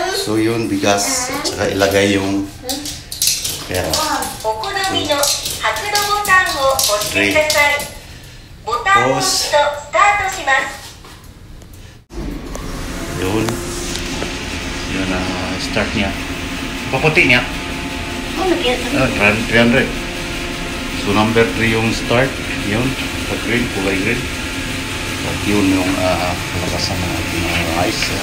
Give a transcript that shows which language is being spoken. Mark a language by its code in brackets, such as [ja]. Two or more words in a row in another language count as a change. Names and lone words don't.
[tl] So yun, bigas, at saka ilagay yung pera. [ja] お好みの発動ボタンを押してください。ボタンを押すとスタートします。 [tl] Yun. Yun ang start niya. Paputi niya. Oh, nagyan. 300. So number 3 yung start. Yun. Pag green, kulay green. At yun yung kalakasan ng ating rice.